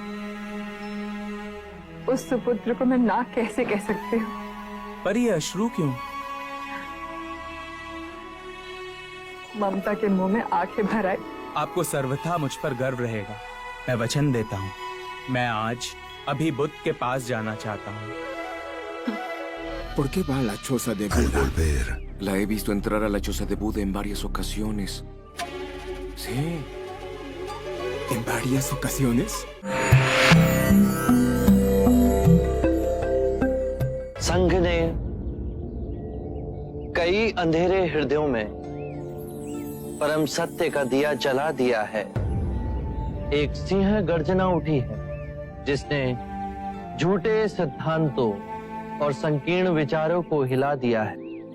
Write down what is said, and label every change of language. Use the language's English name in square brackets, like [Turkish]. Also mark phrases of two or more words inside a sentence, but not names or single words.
[Hindi] उस सुपुत्र को मैं ना कैसे कह सकती हूँ? पर ये अश्रु क्यों? ममता के मुंह में आंखें भर आई। आपको सर्वथा मुझ पर गर्व रहेगा। मैं वचन देता हूँ, मैं आज अभी बुद्ध के पास जाना चाहता हूँ। [Spanish] ¿Por qué va a la choza de Buda? La he visto entrar a la choza de Buda en varias ocasiones. Sí. ¿En varias ocasiones? [Hindi] संघ ने कई अंधेरे हृदयों में परम सत्य का दिया जला दिया है। एक सिंह गर्जना उठी है जिसने झूठे सिद्धांतों और संकीर्ण विचारों को हिला दिया है।